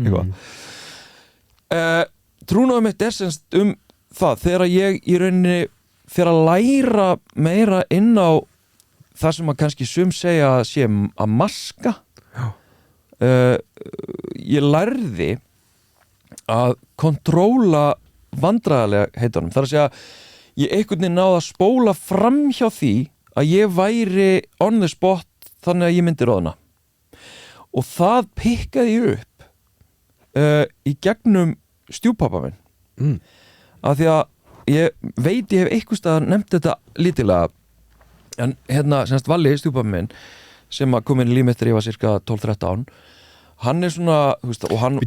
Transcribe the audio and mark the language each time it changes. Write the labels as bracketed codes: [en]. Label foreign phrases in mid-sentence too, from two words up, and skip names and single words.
[is] trúnaðum mitt er semst það þegar ég í rauninni fyrir að læra meira inn á það sem að kannski sum segja að sé að maska ég lærði að kontróla vandræðalega heitunum, þar að segja ég einhvern veginn náði að spóla fram hjá því að ég væri [en] on the spot [is] þannig að ég myndi roðna og það pikkaði ég upp í gegnum stjúpappa minn af því að ég veit ég hef eitthvað staðar nefnt þetta lítilega en semst Valli stjúpappa minn sem að kom inn í líf mitt þegar ég var cirka 12-13 hann er svona veist, og hann